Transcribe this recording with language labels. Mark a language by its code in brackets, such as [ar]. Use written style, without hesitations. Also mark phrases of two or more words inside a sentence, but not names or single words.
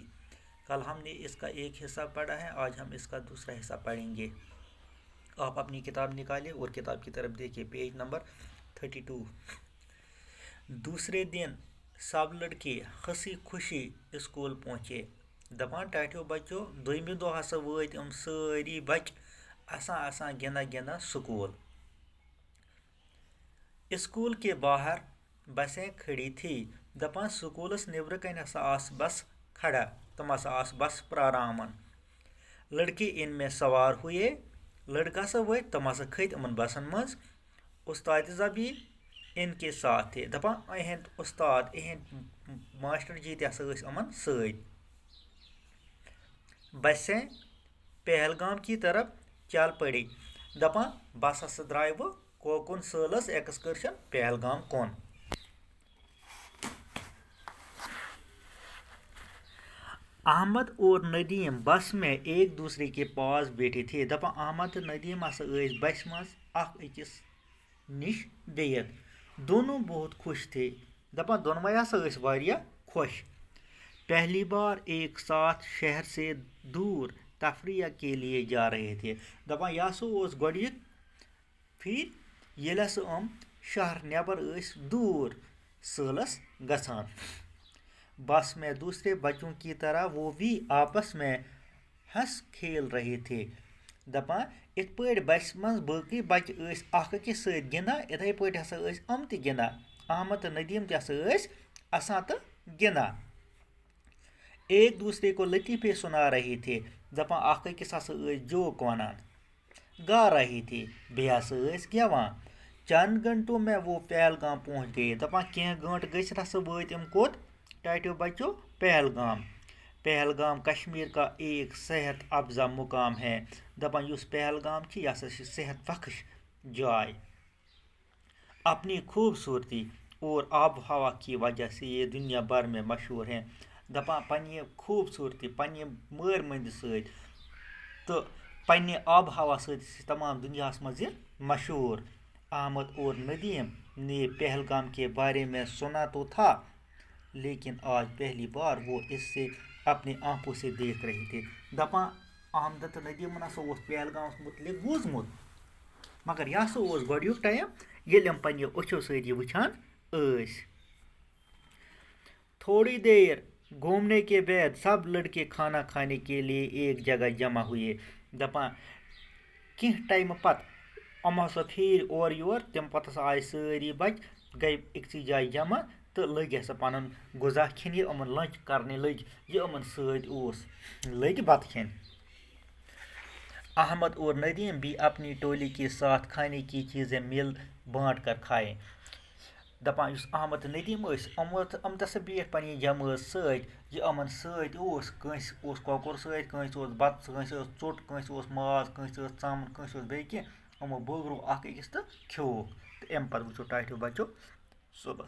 [ur] کل ہم نے اس کا ایک حصہ پڑھا ہے، آج ہم اس کا دوسرا حصہ پڑھیں گے۔ آپ اپنی کتاب نکالیں اور کتاب کی طرف دیکھیں، [en] page number [ur] 32۔ دوسرے دن سب لڑکے ہنسی خوشی اسکول پہنچے۔ [ks] دپان ٹاٹھیو بچو دویمہِ دۄہ ہسا وٲتۍ سٲری بچ اسان گِنٛدان سکول۔ [ur] اسکول کے باہر بسیں کھڑی تھی۔ [ks] دپان سکولس نیبرٕ کنۍ ہسا آس بس کھڑا، تم ہسا آس بس پراران۔ [ur] لڑکے ان میں سوار ہوئے۔ [ks] لڑکا ہسا ؤتھۍ، تم ہسا کھٔتۍ یِمن بسن منٛز۔ [ur] استادذہ بھی ان کے ساتھ تھے۔ [ks] دپان اہند استاد اہند ماسٹر جی تہِ ہسا ٲسۍ یِمن سۭتۍ۔ [ur] بسیں پہلگام کی طرف چل پڑی۔ [ks] دپان بس ہسا درٛاے وۄنۍ کوکُن سٲلس ایکسکرشن پہلگام کُن۔ [ur] احمد اور ندیم بس میں ایک دوسرے کے پاس بیٹھے تھے۔ [ks] دپان احمد تو ندیم ہسا ٲسۍ بسہِ منٛز اکھ أکِس نِش بِہِتھ۔ [ur] دونوں بہت خوش تھے۔ [ks] دپان دۄنوے ہسا ٲسۍ واریاہ خوش۔ [ur] پہلی بار ایک ساتھ شہر سے دور تفریح کے لیے جا رہے تھے۔ [ks] دپان یہِ ہسا اوس گۄڈنیُک پھِرِ ییٚلہِ ہسا شہر نٮ۪بر ٲسۍ دوٗر سٲلس گژھان۔ [ur] بس میں دوسرے بچوں کی طرح وہ بھی آپس میں ہنس کھیل رہے تھے۔ [ks] دپان یِتھ پٲٹھۍ بسہِ منٛز باقٕے بچہِ ٲسۍ اکھ أکِس سۭتۍ گِنٛدان، یِتھے پٲٹھۍ ہسا ٲسۍ یِم تہِ گِنٛدان۔ احمد تہٕ ندیم تہِ ہسا ٲسۍ اسان تہٕ گِنٛدان۔ [ur] ایک دوسرے کو لطیفے سنا رہے تھے۔ [ks] دپان اکھ أکِس ہسا ٲسۍ جوک ونان، [ur] گا رہے تھے، [ks] بیٚیہِ ہسا ٲسۍ گٮ۪وان۔ [ur] چند گھنٹوں میں وہ پہلگام پہنچ گئے۔ [ks] دپان کینٛہہ گٲنٛٹہٕ گٔژھِتھ ہسا وٲتۍ یِم کوٚت؟ ٹاٹھیو بچو [ur] پہلگام۔ پہلگام کشمیر کا ایک صحت افزا مقام ہے۔ [ks] دپان یُس پہلگام چھِ یہِ ہسا چھِ صحت بخش جاے۔ [ur] اپنی خوبصورتی اور آب و ہوا کی وجہ سے یہ دنیا بھر میں مشہور ہیں۔ [ks] دپان پننہِ خوبصورتی، پننہِ مٲرۍ مٔنٛدِ سۭتۍ تہٕ پننہِ آب و ہوا سۭتۍ چھِ تمام دنیاہس منٛز یہِ مشہور۔ [ur] احمد اور ندیم نے پہلگام کے بارے میں سنا تو تھا، لیکن آج پہلی بار وہ اس سے اپنی آنکھوں سے دیکھ رہے تھے۔ [ks] دپان احمد تہٕ ندیمن ہسا اوس پہلگامس متعلق بوٗزمُت، مگر یہِ ہسا اوس گۄڈنیُک ٹایم ییٚلہِ یِم پننہِ أچھو سۭتۍ یہِ وٕچھان ٲسۍ۔ [ur] تھوڑی دیر گھومنے کے بعد سب لڑکے کھانا کھانے کے لیے ایک جگہ جمع ہوئے۔ [ks] دپان کینٛہہ ٹایمہٕ پتہٕ یِم ہسا پھیٖرۍ اورٕ یور، تمہِ پتہٕ ہسا آیہِ سٲری بچہِ گٔے أکسٕے جایہِ جمع تہٕ لٔگۍ ہسا پنُن غذا کھٮ۪نہِ، یِمن لنچ کرنہِ لٔگۍ، یہِ یِمن سۭتۍ اوس لٔگۍ بتہٕ کھٮ۪نہِ۔ [ur] احمد اور ندیم بھی اپنی ٹولی کے ساتھ کھانے کی چیزیں مل بانٹ کر کھائے۔ [ks] دپان یُس احمد تہٕ ندیم ٲسۍ یِم تہِ ہسا بیٖٹھۍ پننہِ جمٲژ سۭتۍ، یہِ یِمن سۭتۍ اوس، کٲنٛسہِ اوس کۄکُر سۭتۍ، کٲنٛسہِ اوس بتہٕ، کٲنٛسہِ ٲس ژوٚٹ، کٲنٛسہِ اوس ماز، کٲنٛسہِ ٲس ژامن، کٲنٛسہِ اوس بیٚیہِ کینٛہہ، یِمو بٲگروو اکھ أکِس تہٕ کھیووُکھ۔ تہٕ امہِ پتہٕ وٕچھو ٹاٹھیو بچو صُبحس۔